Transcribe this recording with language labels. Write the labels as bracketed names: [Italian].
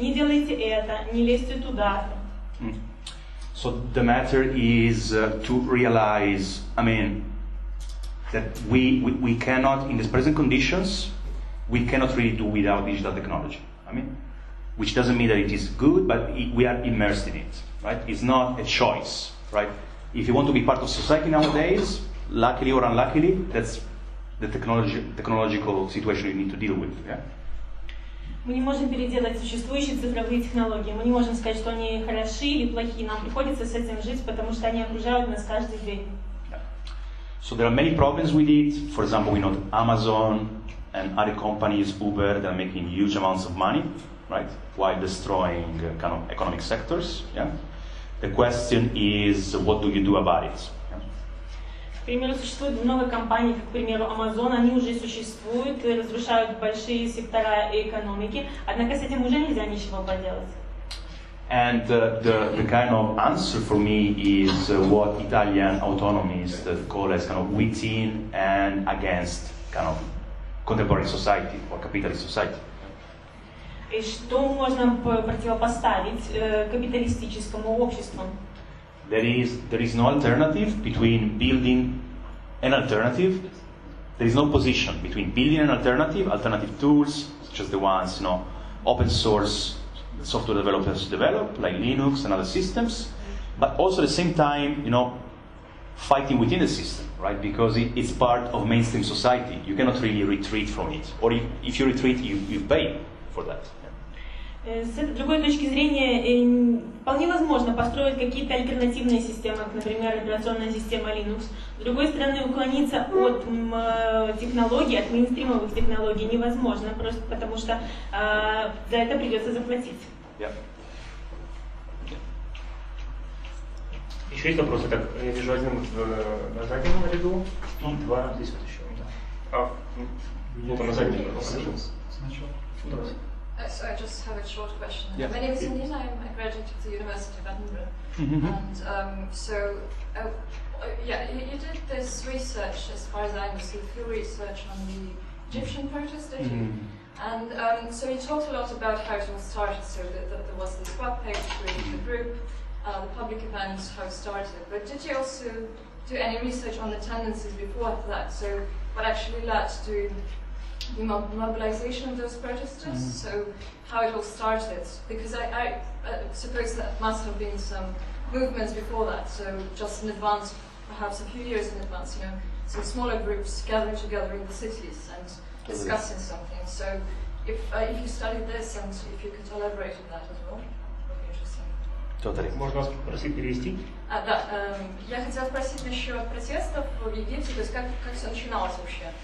[Russian] Не делайте это, не лезьте туда. [English] So the matter is to realize, that we cannot, in the present conditions, we cannot really do without digital technology. Which doesn't mean that it is good, but we are immersed in it, right? It's not a choice, right? If you want to be part of society nowadays, luckily or unluckily, that's the technological situation you need to deal with, yeah? [Russian] Мы не можем переделать существующие цифровые технологии. Мы не можем сказать, что они хороши или плохи. Нам приходится с этим жить, потому что они окружают нас каждый день. [English] So there are many problems with it. For example, we know that Amazon and other companies, Uber, they're making huge amounts of money, right? While destroying kind of economic sectors. Yeah. The question is, what do you do about it? Yeah? [Russian] К примеру, существует много компаний, как, к примеру, Amazon, они уже существуют и разрушают большие сектора экономики, однако с этим уже нельзя ничего поделать. [English] And the kind of answer for me is what Italian autonomists call as kind of within and against kind of contemporary society or capitalist society. [Russian] И что можно противопоставить капиталистическому обществу? [English] There is no alternative between building an alternative. There is no position between building an alternative tools, such as the ones, open source software developers develop, like Linux and other systems, but also at the same time, fighting within the system, right? Because it's part of mainstream society. You cannot really retreat from it. Or if you retreat, you pay for that. [Russian] С этой другой точки зрения, вполне возможно построить какие-то альтернативные системы, как, например, операционная система Linux. С другой стороны, уклониться от технологий, от мейнстримовых технологий невозможно, просто потому что за это придется заплатить. [English] Yeah. [Russian] Еще есть вопросы? Так, я вижу один на заднем ряду, и два здесь вот еще. Вот на заднем ряду. Сначала. Давайте. [English] So I just have a short question. Yeah. My name is Anita. I'm a graduate of the University of Edinburgh. And you did this research, as far as I understood, field research on the Egyptian protest issue. And so you talked a lot about how it all started. So that there was this web page creating the group, the public events, how it started. But did you also do any research on the tendencies before that? So what actually led to the mobilization of those protesters, so how it all started, because I suppose that must have been some movements before that, so just in advance, perhaps a few years in advance, some smaller groups gathering together in the cities and discussing something. So if you studied this and if you could elaborate on that as well, it would be interesting. Totally. [Russian] Можно вас попросить перевести? Да, я хотела спросить насчет протестов в Египте, то есть как все начиналось вообще?